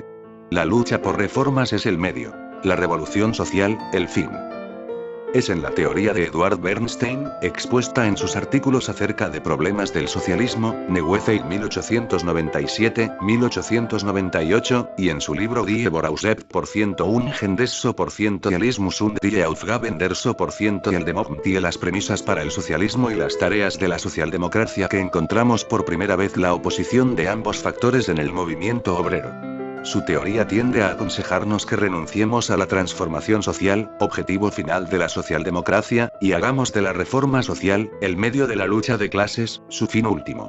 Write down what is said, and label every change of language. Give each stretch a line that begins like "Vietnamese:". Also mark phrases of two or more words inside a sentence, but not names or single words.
Spanish: La lucha por reformas es el medio. La revolución social, el fin. Es en la teoría de Eduard Bernstein, expuesta en sus artículos acerca de problemas del socialismo, Neuefe 1897-1898, y en su libro Die Voraussetzungen des Sozialismus und die Aufgaben der Sozialdemokratie, las premisas para el socialismo y las tareas de la socialdemocracia, que encontramos por primera vez la oposición de ambos factores en el movimiento obrero. Su teoría tiende a aconsejarnos que renunciemos a la transformación social, objetivo final de la socialdemocracia, y hagamos de la reforma social, el medio de la lucha de clases, su fin último.